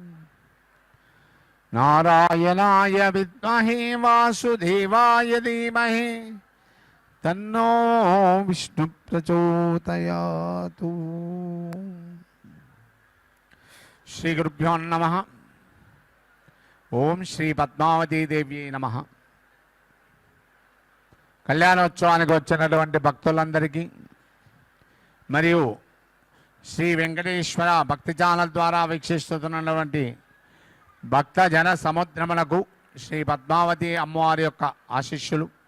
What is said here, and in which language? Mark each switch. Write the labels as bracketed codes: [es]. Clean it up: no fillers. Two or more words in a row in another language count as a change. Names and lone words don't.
[sa] नारायणाय विद्महे वासुदेवाय धीमहि तन्नो विष्णु प्रचोदयातु। श्री गुरुभ्यो नमः। ओम श्री पद्मावती देव्यै नमः। [te] కళ్యాణోత్సవానికి వచ్చినటువంటి భక్తులందరికీ మరియు శ్రీ వెంకటేశ్వర భక్తి ఛానల్ ద్వారా వీక్షిస్తున్నటువంటి భక్త జన సముద్రమునకు శ్రీ పద్మావతి అమ్మవారి యొక్క ఆశీస్సులు.